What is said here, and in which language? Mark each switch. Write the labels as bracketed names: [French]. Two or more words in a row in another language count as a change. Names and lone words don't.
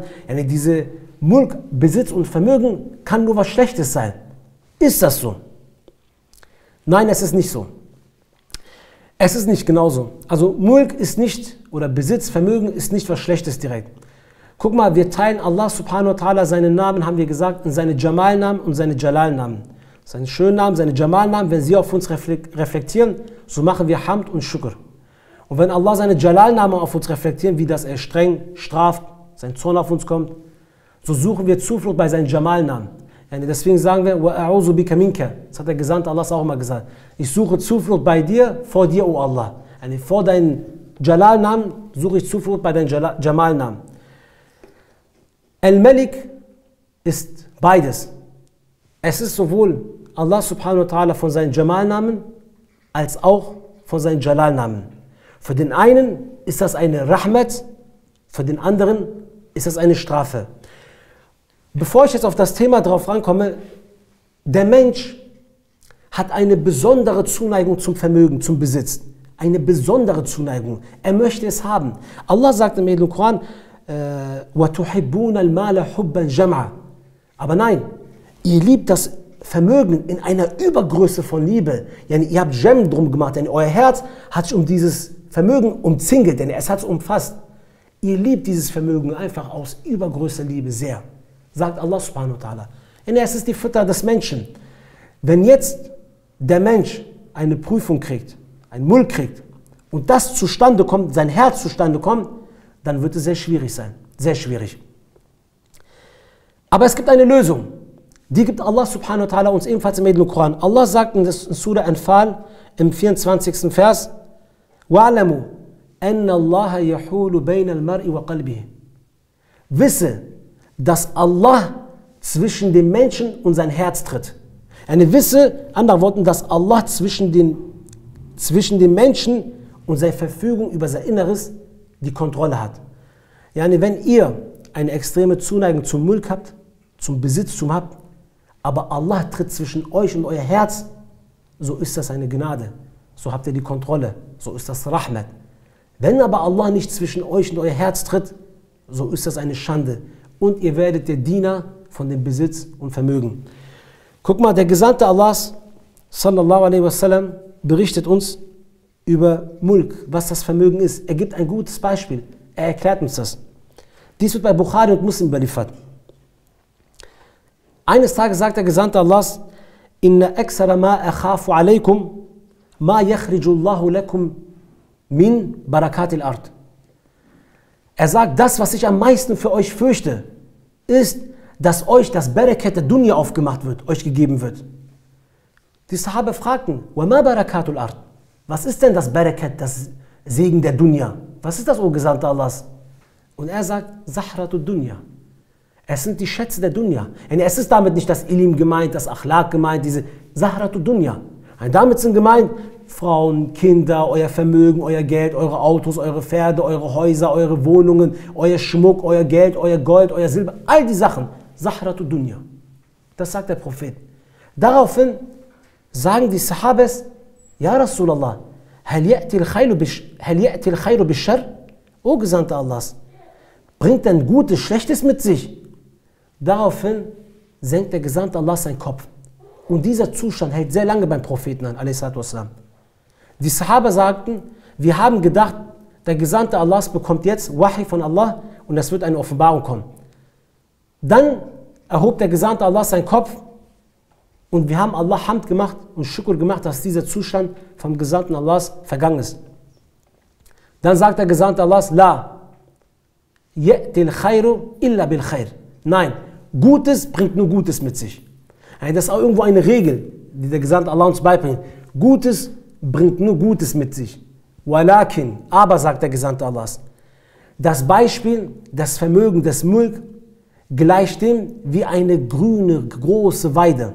[German] Diese Mulk, Besitz und Vermögen kann nur was Schlechtes sein. Ist das so? Nein, es ist nicht so. Es ist nicht genauso. Also Mulk ist nicht, oder Besitz, Vermögen ist nicht was Schlechtes direkt. Guck mal, wir teilen Allah [Arabic] سبحانه وتعالى [German] seinen Namen, haben wir gesagt, in seine Jamal-Namen und seine Jalal-Namen. Seine schönen Namen, seine Jamal-Namen, wenn sie auf uns reflektieren, so machen wir Hamd und Shukr. Und wenn Allah seine Jalal-Namen auf uns reflektieren, wie dass er streng straft, sein Zorn auf uns kommt, so suchen wir Zuflucht bei seinen Jamal-Namen. Deswegen sagen wir, [Arabic] وَأَعُوذُ بِكَ مِنْكَ. [German] Das hat der Gesandte Allahs auch mal gesagt. Ich suche Zuflucht bei dir, vor dir, O Allah. Vor deinen Jalal-Namen suche ich Zuflucht bei deinen Jamal-Namen. Al-Malik ist beides. Es ist sowohl Allah [Arabic] سبحانه وتعالى [German] von seinen Jamal-Namen als auch von seinen Jalal-Namen. Für den einen ist das eine Rahmat, für den anderen ist das eine Strafe. Bevor ich jetzt auf das Thema drauf rankomme, der Mensch hat eine besondere Zuneigung zum Vermögen, zum Besitz. Eine besondere Zuneigung. Er möchte es haben. Allah sagt im Heiligen Koran, [Arabic] وَتُحِبُّونَ الْمَالَ حُبًّا جَمْعًا. [German] Aber nein, ihr liebt das Vermögen in einer Übergröße von Liebe. Ihr habt Jem drum gemacht, denn euer Herz hat sich um dieses Vermögen umzingelt, denn es hat es umfasst. Ihr liebt dieses Vermögen einfach aus übergrößter Liebe sehr, sagt Allah [Arabic] سبحانه وتعالى. [German] Es ist die Futter des Menschen. Wenn jetzt der Mensch eine Prüfung kriegt, ein Mulk kriegt und das zustande kommt, sein Herz zustande kommt, dann wird es sehr schwierig sein. Sehr schwierig. Aber es gibt eine Lösung. Die gibt Allah [Arabic] سبحانه وتعالى [German] uns ebenfalls im Heiligen Koran. Allah sagt in Surah Anfal im 24. Vers, [Arabic] وَعْلَمُوا أَنَّ اللَّهَ يَحُولُ بَيْنَ الْمَرْءِ وَقَلْبِهِ. [German] Wisse, dass Allah zwischen dem Menschen und sein Herz tritt. Wisse, anderen Worten, dass Allah zwischen dem Menschen und seine Verfügung über sein Inneres die Kontrolle hat. Wenn ihr eine extreme Zuneigung zum Mulk habt, zum Besitztum habt, aber Allah tritt zwischen euch und euer Herz, so ist das eine Gnade. So habt ihr die Kontrolle. So ist das Rahmat. Wenn aber Allah nicht zwischen euch und euer Herz tritt, so ist das eine Schande. Und ihr werdet der Diener von dem Besitz und Vermögen. Guck mal, der Gesandte Allahs, [Arabic] صلى الله عليه وسلم, [German] berichtet uns über Mulk, was das Vermögen ist. Er gibt ein gutes Beispiel. Er erklärt uns das. Dies wird bei Bukhari und Muslim überliefert. Eines Tages sagt der Gesandte Allahs, [Arabic] إن أكثر ما أخاف عليكم ما يخرج الله لكم من بركات الأرض. [German] Er sagt, das, was ich am meisten für euch fürchte, ist, dass euch das Barakat der Dunya aufgemacht wird, euch gegeben wird. Die Sahaba fragten, [Arabic] وما بركات الأرض? [German] Was ist denn das Barakat, das Segen der Dunya? Was ist das, o Gesandter Allahs? Und er sagt, [Arabic] زهرة الدنيا. [German] Es sind die Schätze der Dunya. Es ist damit nicht das Ilim gemeint, das Akhlaq gemeint, diese [Arabic] زهرة الدنيا. [German] Damit sind gemeint Frauen, Kinder, euer Vermögen, euer Geld, eure Autos, eure Pferde, eure Häuser, eure Wohnungen, euer Schmuck, euer Geld, euer Gold, euer Silber, all die Sachen. [Arabic] زهرة الدنيا. [German] Das sagt der Prophet. Daraufhin sagen die Sahabes, [Arabic] يا رسول الله، هل يأتي الخير بالشر? [German] O Gesandter Allahs, bringt denn Gutes Schlechtes mit sich? Daraufhin senkt der Gesandte Allah seinen Kopf. Und dieser Zustand hält sehr lange beim Propheten an, a.s. Die Sahaba sagten, wir haben gedacht, der Gesandte Allahs bekommt jetzt Wahi von Allah und es wird eine Offenbarung kommen. Dann erhob der Gesandte Allah seinen Kopf und wir haben Allah Hamd gemacht und Shukr gemacht, dass dieser Zustand vom Gesandten Allahs vergangen ist. Dann sagt der Gesandte Allahs, [Arabic] لا يأتي الخير إلا بالخير. [German] Nein, Gutes bringt nur Gutes mit sich. Das ist auch irgendwo eine Regel, die der Gesandte Allah uns beibringt. Gutes bringt nur Gutes mit sich. Walakin, aber sagt der Gesandte Allahs, das Beispiel, das Vermögen des Mulk gleicht dem wie eine grüne, große Weide.